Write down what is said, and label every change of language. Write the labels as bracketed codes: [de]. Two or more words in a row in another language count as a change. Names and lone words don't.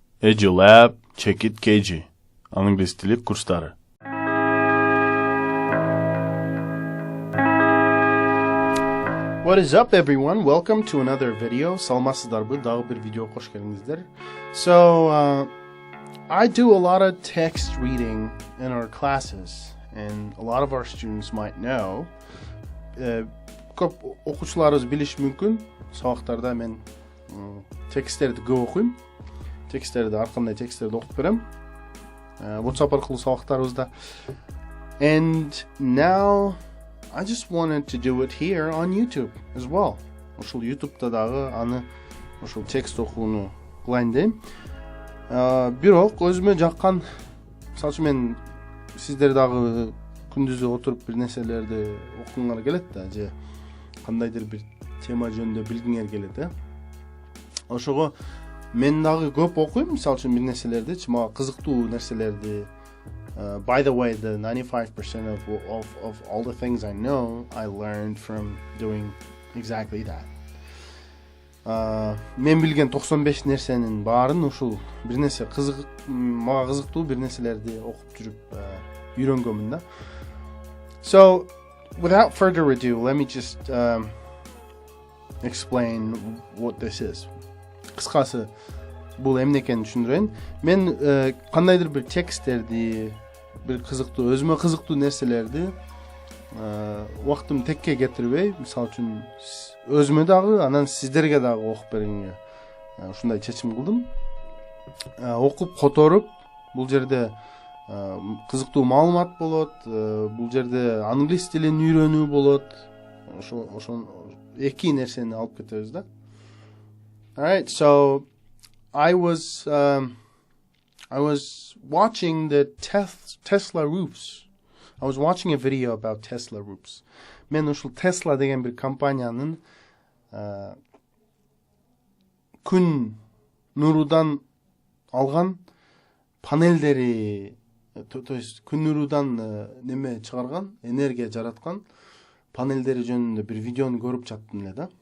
[ky] EduLab, Check It KG. Англис тили курстары. [en] What is up, everyone? Welcome to another video. [ky] Саламатсыздарбы, дагы бир видео кош келиңиздер. [en] So, I do a lot of text reading in our classes, and a lot of our students might know. [ky] Көп окуучуларыбыз билиши мүмкүн. Сабактарда мен тексттерди көп окуйм. Тексттерди ар кандай тексттерди окуп берем. WhatsApp аркылуу сабактарыбызда. [en] And now I just wanted to do it here on YouTube as well. [ky] Ошол YouTube'да дагы аны ошол текст окууну кылайын дейм. Бирок өзүмө жаккан, мисалы үчүн мен сиздер дагы күндүзү отуруп бир нерселерди окугуңар келет да, же кандайдыр бир тема жөнүндө билгиңер келет, Ошого мен дагы көп окуйм, мисалы үчүн бир нерселерди, мага кызыктуу нерселерди. [en] By the way, the 95% of all the things I know, I learned from doing exactly that. [ky] Мен билген 95 нерсенин баарын ушул бир нерсе мага кызыктуу бир нерселерди окуп жүрүп үйрөнгөнмүн да. [en] So, without further ado, let me just explain what this is. [ky] Кыскасы, бул эмне экенин түшүндүрөйүн. Мен кандайдыр бир тексттерди, бир кызыктуу, өзүмө кызыктуу нерселерди убактымды текке кетирбей, мисалы үчүн өзүмө дагы, анан сиздерге дагы окуп бергенге ушундай чечим кылдым. Окуп которуп, бул жерде кызыктуу маалымат болот, бул жерде англис тилин үйрөнүү болот. Ошо эки нерсени алып кетебиз да. [en] Alright, so I was watching the Tesla roofs. I was watching a video about Tesla roofs. [ky] Мен ушул Tesla деген бир компаниянын күн нурудан алган панелдери, [ru] то есть [ky] күн нурудан неме чыгарган, энергия жараткан панелдери жөнүндө бир видеону көрүп жаттым эле да.